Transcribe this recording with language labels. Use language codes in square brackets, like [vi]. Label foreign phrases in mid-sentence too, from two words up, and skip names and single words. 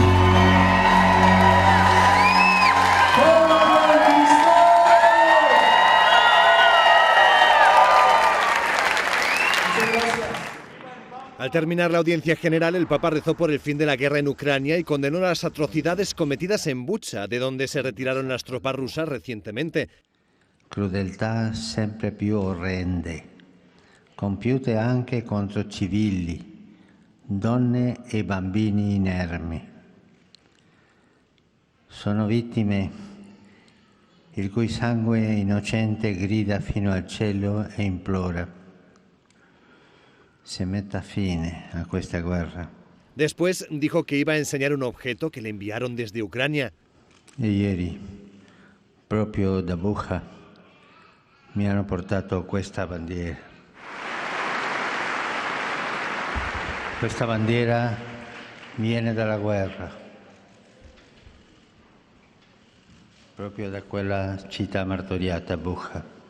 [es] Al terminar la audiencia general, el Papa rezó por el fin de la guerra en Ucrania y condenó las atrocidades cometidas en Bucha, de donde se retiraron las tropas rusas recientemente. [it] Crudeltà sempre più orrende, compiute anche contro civili, donne e bambini inermi. Sono vittime il cui sangue innocente grida fino al cielo e implora: se metta fine a questa guerra. [es] Después dijo que iba a enseñar un objeto que le enviaron desde Ucrania. [it] E ieri, proprio da Bucha, mi hanno portato questa bandiera. Questa bandiera viene dalla guerra, proprio da quella città martoriata, Bucha.